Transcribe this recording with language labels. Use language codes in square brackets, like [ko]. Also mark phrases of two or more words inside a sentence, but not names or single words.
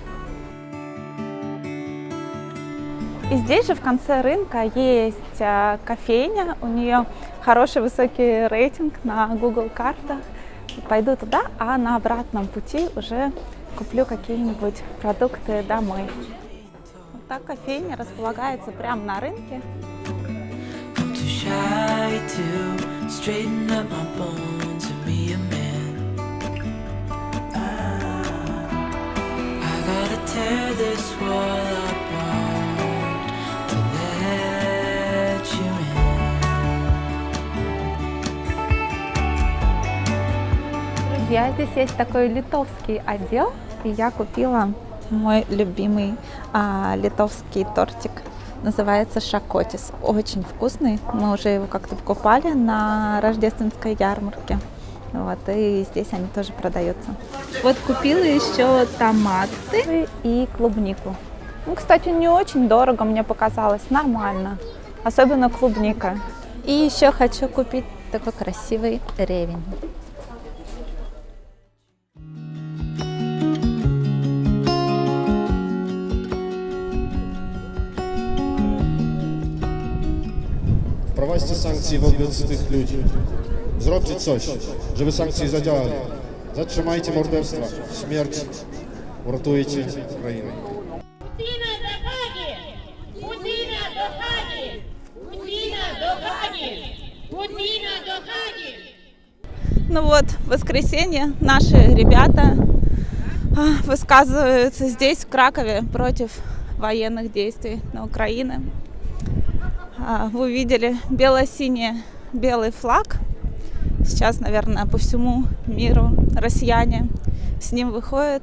[ru] И здесь же в конце рынка есть кофейня. У нее хороший высокий рейтинг на Google картах. Пойду туда, а на обратном пути уже куплю какие-нибудь продукты домой. Вот так кофейня располагается прямо на рынке. [en] Shy to straighten up my bones and be a man. I gotta tear this wall apart to let you in. [ru] Друзья, здесь есть такой литовский отдел, и я купила мой любимый литовский тортик. Называется шакотис. Очень вкусный. Мы уже его как-то покупали на рождественской ярмарке. Вот, и здесь они тоже продаются. Вот купила еще томаты и клубнику. Ну, кстати, не очень дорого, мне показалось. Нормально. Особенно клубника. И еще хочу купить такой красивый ревень. [pl] Wprowadźcie sankcje wobec tych ludzi. Zróbcie coś, żeby sankcje zadziałały. Zatrzymajcie morderstwa, śmierć, uratujcie Ukrainę. Putina do Hagi! Putina do Hagi! Putina do Hagi! Putina do Hagi! [ru] Ну вот, в воскресенье наши ребята высказываются здесь, в Кракове, против военных действий на Украине. Вы видели бело-синий-белый флаг. Сейчас, наверное, по всему миру россияне с ним выходят.